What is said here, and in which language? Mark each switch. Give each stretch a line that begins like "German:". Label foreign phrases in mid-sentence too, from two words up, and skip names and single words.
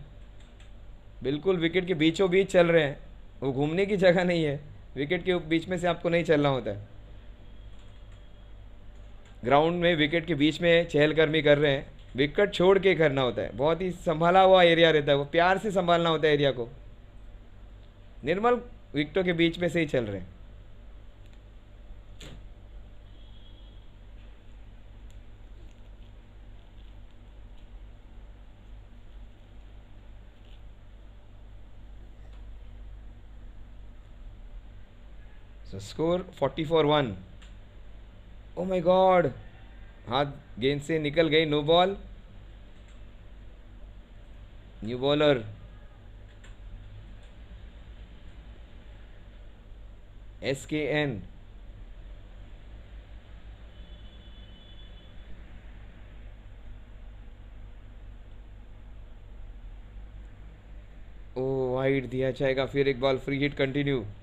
Hindi: बिल्कुल विकेट के बीचों बीच चल रहे हैं, वो घूमने की जगह नहीं है, विकेट के बीच में से आपको नहीं चलना होता है। ग्राउंड में विकेट के बीच में चहलकदमी कर रहे हैं, विकेट छोड़ के करना होता है। बहुत ही संभाला हुआ एरिया रहता है, वो प्यार से संभालना होता है एरिया को। निर्मल विकेटों के बीच में से ही चल रहे हैं।
English: So score 40 for 1. Oh my God,
Hindi: हाथ गेंद से निकल गई,
English: no ball. new bowler SKN।
Hindi: ओ वाइड दिया जाएगा, फिर एक बॉल
English: free hit continue.